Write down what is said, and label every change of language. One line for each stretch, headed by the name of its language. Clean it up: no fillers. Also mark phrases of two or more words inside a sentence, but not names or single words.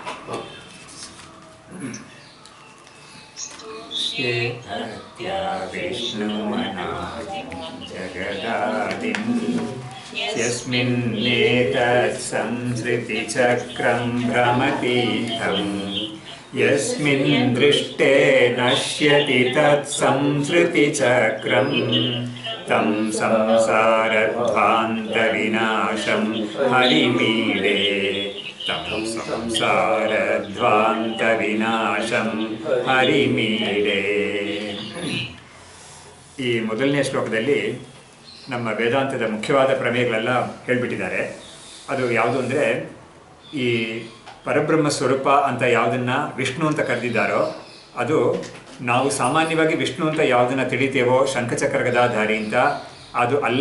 Sanskrit: ಜಗದಾದಿಂ ಯಸ್ಮಿನ್ನೇತತ್ ಸಂಸೃತಿಚಕ್ರಂ ಭ್ರಮತೀರ್ಥಂ ಯಸ್ಮಿನ್ ದೃಷ್ಟೇ ನಶ್ಯತಿ ತತ್ ಸಂಸೃತಿಚಕ್ರಂ ತಂ ಸಂಸಾರಧ್ವಾಂತ ವಿನಾಶಂ ಹರಿಮೀಡೆ. ತಂ ಸಂಸಾರಧ್ವಾಂತ ವಿನಾಶಂ ಹರಿಮೀಡೆ.
Kannada: ಈ ಮೊದಲನೇ ಶ್ಲೋಕದಲ್ಲಿ ನಮ್ಮ ವೇದಾಂತದ ಮುಖ್ಯವಾದ ಪ್ರಮೇಯಗಳೆಲ್ಲ ಹೇಳಿಬಿಟ್ಟಿದ್ದಾರೆ. ಅದು ಯಾವುದು ಅಂದರೆ, ಈ ಪರಬ್ರಹ್ಮ ಸ್ವರೂಪ ಅಂತ ಯಾವುದನ್ನು ವಿಷ್ಣು ಅಂತ ಕರೆದಿದ್ದಾರೋ ಅದು ನಾವು ಸಾಮಾನ್ಯವಾಗಿ ವಿಷ್ಣು ಅಂತ ಯಾವುದನ್ನು ತಿಳಿತೇವೋ ಶಂಖಚಕ್ರ ಗದಾಧಾರಿ ಅಂತ, ಅದು ಅಲ್ಲ.